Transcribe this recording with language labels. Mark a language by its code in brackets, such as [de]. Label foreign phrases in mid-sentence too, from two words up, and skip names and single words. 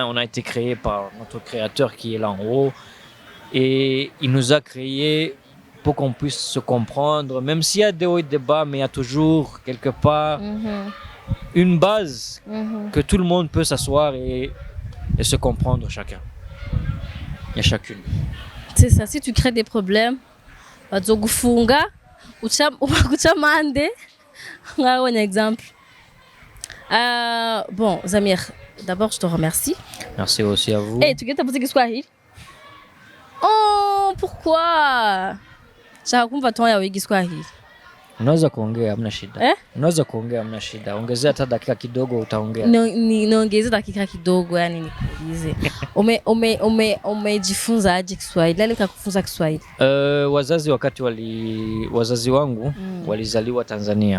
[fr] On a été créés par notre créateur qui est là en haut. Et il nous a créés pour qu'on puisse se comprendre. Même s'il y a des hauts et des bas, mais il y a toujours quelque part une base que tout le monde peut s'asseoir et se comprendre chacun et chacune. C'est ça, si tu crées des problèmes, [rn] bazogufunga ubaguca amande. Ngaho [fr] un exemple. Bon, Zamir, d'abord je te remercie. Merci aussi à vous. [sw] Hey, tu geta muziki Swahili? [fr] Oh, pourquoi? [sw] Shaka kumva ton yawe Kiswahili. Unaweza kuongea hamna shida. Unaweza kuongea hamna shida. Ongezea hata dakika kidogo utaongea. Niongeze dakika kidogo, yani nikuulize. Umejifunza aje Kiswahili? Nani kakufunza Kiswahili? Wazazi wangu walizaliwa Tanzania.